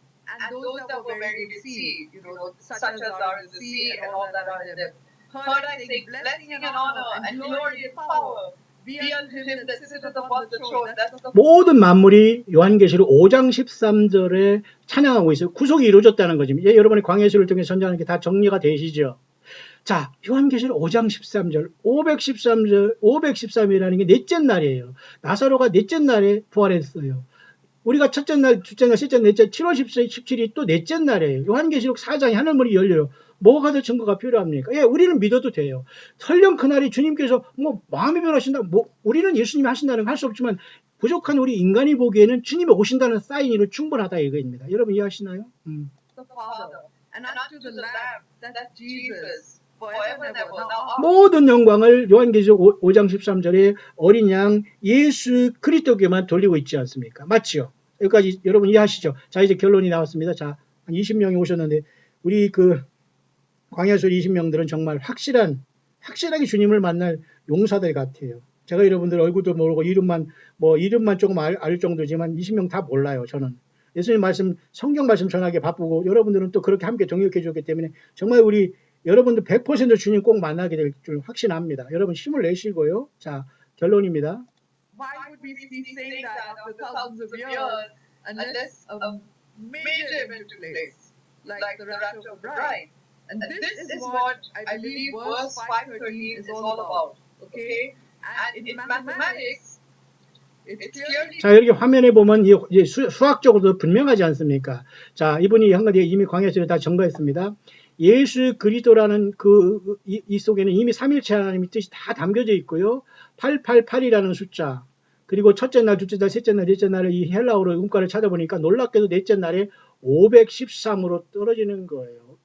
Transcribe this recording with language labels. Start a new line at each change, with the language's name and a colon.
English: and those that were buried in the sea, such as are in the sea and all that are in them. Heard I say, blessing and honor and glory and power Be unto him that sitteth upon the throne. That's the
Korean: 모든 만물이 요한계시록 5장 13절에 찬양하고 있어요. 구속이 이루어졌다는 거죠. 이제 여러분이 광야시를 통해 전자하는 게 다 정리가 되시죠. 자, 요한계시록 5장 13절, 513절, 513이라는 게 넷째 날이에요. 나사로가 넷째 날에 부활했어요. 우리가 첫째 날, 둘째 날, 셋째 날, 넷째, 7월 17일이 또 넷째 날이에요. 요한계시록 4장에 하늘문이 열려요. 뭐가 더 증거가 필요합니까? 예, 우리는 믿어도 돼요. 설령 그날이 주님께서 뭐 마음이 변하신다, 뭐 우리는 예수님이 하신다는 거 할 수 없지만 부족한 우리 인간이 보기에는 주님이 오신다는 사인으로 충분하다 이거입니다. 여러분 이해하시나요?
English: Father, and unto the Lamb, that's Jesus, forever and ever. Now,
Korean: 모든 영광을 요한계시록 5장 13절에 어린 양 예수 그리스도께만 돌리고 있지 않습니까? 맞죠? 여기까지 여러분 이해하시죠? 자, 이제 결론이 나왔습니다. 자, 한 20명이 오셨는데 우리 그 광야술 20명들은 정말 확실하게 주님을 만날 용사들 같아요. 제가 여러분들 얼굴도 모르고 이름만 조금 알 정도지만 20명 다 몰라요. 저는 예수님 말씀, 성경 말씀 전하기 바쁘고 여러분들은 또 그렇게 함께 동역해 주기 때문에 정말 우리 여러분들 100% 주님 꼭 만나게 될 줄 확신합니다. 여러분 힘을 내시고요. 자, 결론입니다.
English: why would we be saying that after thousands of years unless a major event took place, like the rapture of the bride? And this is what I believe verse 513 is all about. Okay? And in mathematics, it's clearly
Korean: 자, 여기 화면에 보면 이제 수학적으로도 분명하지 않습니까? 자, 이분이 한 가지 이미 광야시를 다 증거했습니다. 예수 그리스도라는 이 속에는 이미 삼일체 하나님의 뜻이 다 담겨져 있고요. 888이라는 숫자, 그리고 첫째 날, 둘째 날, 셋째 날, 넷째 날에 이 헬라어로 음가를 찾아보니까 놀랍게도 넷째 날에 513으로 떨어지는 거예요.